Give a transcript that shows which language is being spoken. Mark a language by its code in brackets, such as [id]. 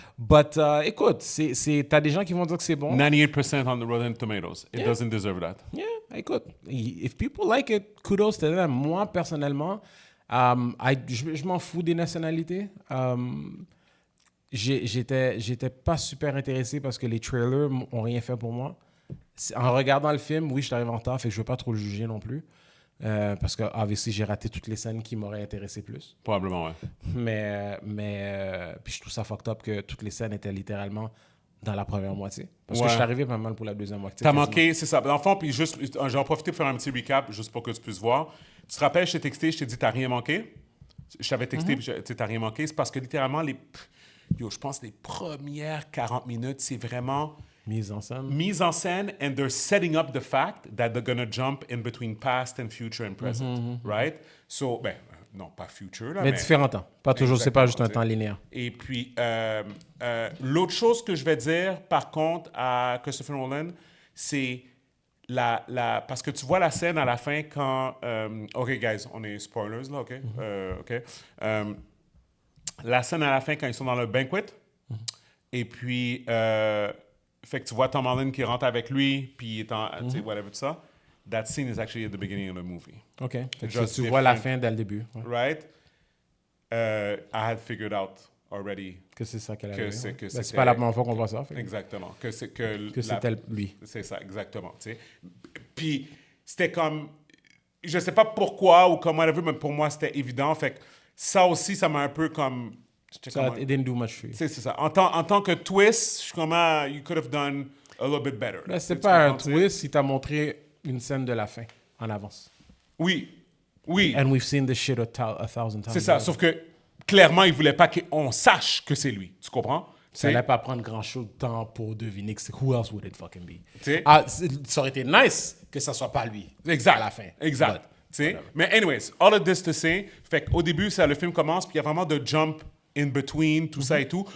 [fr] But écoute, t'as des gens qui vont dire que c'est bon. [en] 98% on the Rotten Tomatoes. It doesn't deserve that. [fr] Yeah, écoute. [en] If people like it, kudos to them. [fr] Moi, personnellement... je m'en fous des nationalités. J'étais pas super intéressé parce que les trailers ont rien fait pour moi. En regardant le film, oui, je suis arrivé en retard, fait que je veux pas trop le juger non plus. Parce que, obviously, j'ai raté toutes les scènes qui m'auraient intéressé plus. Probablement, ouais. Mais puis je trouve ça fucked up que toutes les scènes étaient littéralement dans la première moitié. Parce que je suis arrivé pas mal pour la deuxième moitié. T'as manqué, c'est ça. Dans le fond, puis juste, j'en profite pour faire un petit recap, juste pour que tu puisses voir. Tu te rappelles, je t'ai texté, je t'ai dit, t'as rien manqué? Je t'avais texté, puis t'as rien manqué. C'est parce que littéralement, je pense les premières 40 minutes, c'est vraiment... Mise en [en] scène, and they're setting up the fact that they're going to jump in between past and future and present, right? [fr] So, non, pas future, là, mais différents temps. Pas toujours, c'est pas juste un temps linéaire. Et puis, l'autre chose que je vais dire, par contre, à Christopher Nolan, c'est parce que tu vois la scène à la fin quand... OK, guys, on est spoilers, là, OK? OK. La scène à la fin quand ils sont dans le banquet, et puis... fait que tu vois Tom Holland qui rentre avec lui, puis il est en... Tu sais, whatever, tout ça. [en] That scene is actually at the beginning of the movie. OK. [fr] Fait que tu vois la fin dès le début. Ouais. [en] Right? I had figured out already... [fr] Que c'est ça qu'elle avait. C'est pas la première fois qu'on voit ça. Fait. Exactement. Que c'était lui. C'est ça, exactement. Tu sais. Puis c'était comme... Je sais pas pourquoi ou comment whatever, mais pour moi, c'était évident. Fait que ça aussi, ça m'a un peu comme... [en] It didn't do much for you. [fr] C'est ça. En tant que twist, je suis comme, [en] you could have done a little bit better. [fr] Mais c'est pas un twist, il t'a montré une scène de la fin en avance. Oui. [en] And we've seen this shit a thousand times. [fr] C'est ça, sauf que clairement, il voulait pas qu'on sache que c'est lui. Tu comprends? Ça n'allait pas prendre grand-chose de temps pour deviner que c'est [en] who else would it fucking be. [fr] Ça aurait été nice que ça soit pas lui. Exact. À la fin. Exact. Mais anyways, [en] all of this to say, [fr] fait qu'au début, le film commence, puis il y a vraiment de [en] jump in between, [fr] tout ça et tout.